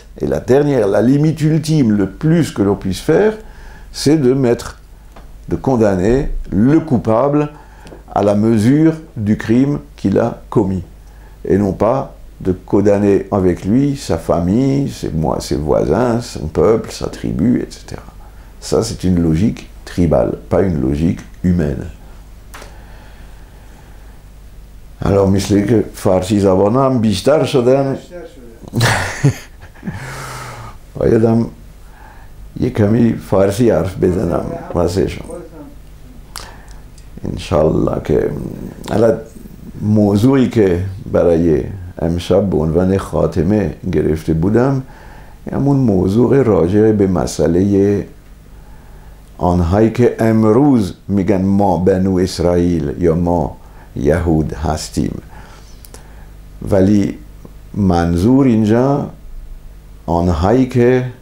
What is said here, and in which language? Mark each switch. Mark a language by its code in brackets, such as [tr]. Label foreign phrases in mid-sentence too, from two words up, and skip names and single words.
[fr] Et la limite ultime, le plus que l'on puisse faire, c'est de condamner le coupable à la mesure du crime qu'il a commis. Et non pas de condamner avec lui sa famille, ses voisins, son peuple, sa tribu, etc. Ça, c'est une logique tribale, pas une logique humaine. [fa] Alors مثل که فارسی زبان هم بیشتر شدن بایدم یک کمی فارسی حرف بزنم واسه شما انشالله. که الان موضوعی که برای امشب به عنوان خاتمه گرفته بودم همون موضوع راجع به مسئله آنهایی که امروز میگن ما بنو اسرائیل یا ما یهود هستیم، ولی منظور اینجا آنهایی که